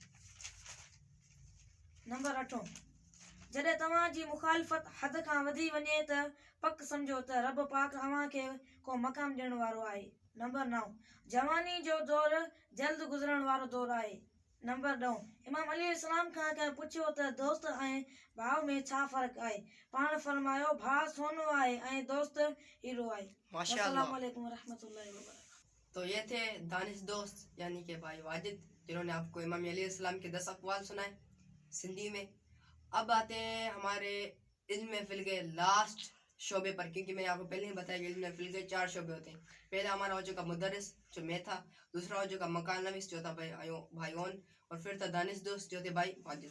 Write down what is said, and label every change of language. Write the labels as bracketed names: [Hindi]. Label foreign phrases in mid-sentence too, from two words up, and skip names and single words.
[Sindhi] नंबर 8 जॾहिं तव्हांजी मुखालिफ़त हद खां वधी वञे त पक सम्झो त रब पाक अव्हांखे को मक़ाम ॾियण वारो आहे। नंबर 9 जवानी जो दौर जल्द गुज़रण वारो दौर आहे। नंबर 10 इमाम अली अलैहिस्सलाम खां कंहिं पुछियो त दोस्त ऐं भाउ में छा फ़र्क़ु आहे पाण फरमायो भाउ सोनो आहे ऐं दोस्त हीरो आहे। माशाअल्लाह। [Arabic] السلام عليكم ورحمة الله وبركاته. [Urdu] تو یہ تھے دانش دوست یعنی کہ بھائی واجد جنہوں نے آپ کو امام علی علیہ السلام کے 10 اقوال سنائے سندھی میں. اب آتے ہیں ہمارے علم فل کے لاسٹ شعبے پر کیونکہ میں نے آپ کو پہلے ہی بتایا کہ علم فل کے 4 شعبے ہوتے ہیں. پہلا ہمارا ہو چکا مدرس جو میں تھا، دوسرا ہو چکا مکان نویس جو تھا بھائیوں اور پھر تھا دانش دوست جو تھے بھائی واجد.